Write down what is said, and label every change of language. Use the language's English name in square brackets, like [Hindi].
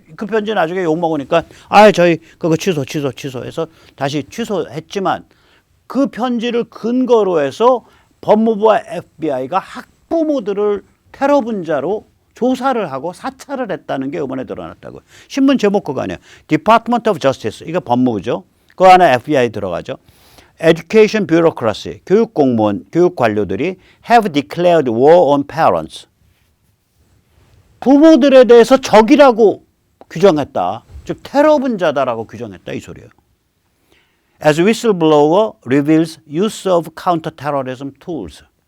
[Korean] 그 편지 나중에 욕먹으니까 저희 그거 취소해서 다시 취소했지만 그 편지를 근거로 해서 법무부와 FBI가 학부모들을 테러 분자로 조사를 하고 사찰을 했다는 게 이번에 드러났다고요. 신문 제목 그거 아니에요. [English] Department of Justice. [Korean] 이거 법무부죠. 그 안에 FBI 들어가죠. [English] Education Bureaucracy. [Korean] 교육 공무원, 교육 관료들이 [English] have declared war on parents. [Korean] 부모들에 대해서 적이라고 규정했다. 즉 테러 분자다라고 규정했다 이 소리예요. [English] As whistleblower reveals use of counterterrorism tools.